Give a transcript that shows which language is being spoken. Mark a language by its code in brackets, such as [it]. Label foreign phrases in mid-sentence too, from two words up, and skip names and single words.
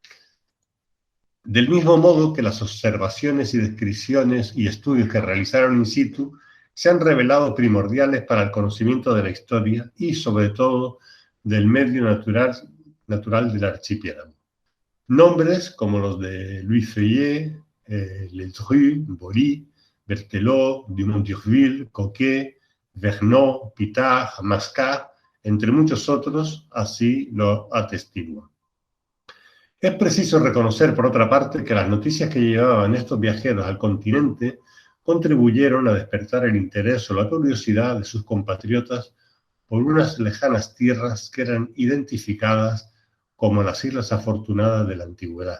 [es] Del mismo modo que las observaciones y descripciones y estudios que realizaron in situ se han revelado primordiales para el conocimiento de la historia y, sobre todo, del medio natural del archipiélago. Nombres como los de Louis Feuillet, Ledru, Bory, Berthelot, Dumont d'Urville, Coquet, Vergniaud, Pitard, Mascart, entre muchos otros, así lo atestiguan. Es preciso reconocer, por otra parte, que las noticias que llevaban estos viajeros al continente contribuyeron a despertar el interés o la curiosidad de sus compatriotas por unas lejanas tierras que eran identificadas como las Islas Afortunadas de la Antigüedad.